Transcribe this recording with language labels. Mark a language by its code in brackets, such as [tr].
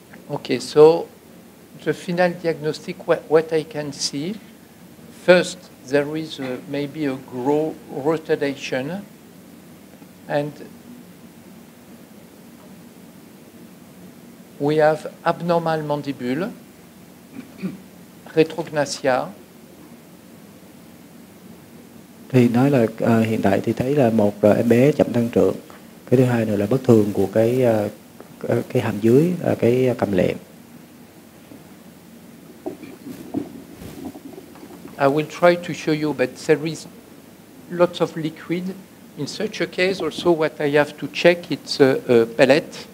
[en] Okay, so the final diagnostic, what I can see, first there is maybe a rotation, and we have abnormal mandibule, retrognathia. [vi] Thì nói là hiện tại thì thấy là một em bé chậm tăng trưởng, cái thứ hai nữa là bất thường của cái hàm dưới, cái cầm lẹm. [en] I will try to show you, but there is lots of liquid. In such a case, also what I have to check it's a pellet.